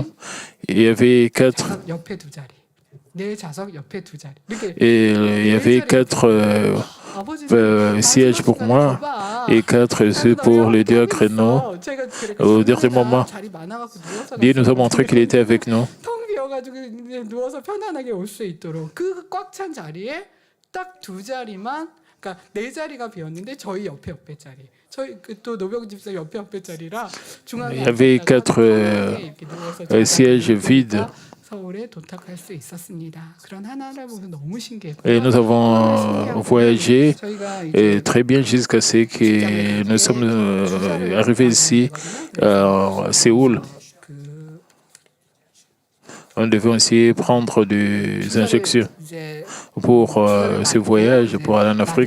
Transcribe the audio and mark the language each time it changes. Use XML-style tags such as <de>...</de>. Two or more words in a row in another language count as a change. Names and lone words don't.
<fr>Il y avait 4. Et il y avait 4 sièges pour moi. Et 4, c'est pour le diacre, non. Au dernier moment, Dieu nous a montré qu'il était avec nous.</fr> <ko>텅 비어가지고 이제 누워서 편안하게 올 수 있도록 그 꽉 찬 자리에 딱 두 자리만, 그러니까 네 자리가 비었는데 저희 옆에 자리, 저희 또 노병 집사 옆에 자리라 중앙에</ko> <fr>Il y avait 4 sièges vides.</fr> <ko>서울에 도착할 수 있었습니다. 그런 하나를 보면 너무 신기했고요.</ko> <fr>Et nous avons voyagé très bien jusqu'à ce que nous sommes arrivés ici à Séoul. On devait aussi prendre des injections pour ce voyage, pour aller en Afrique.</fr>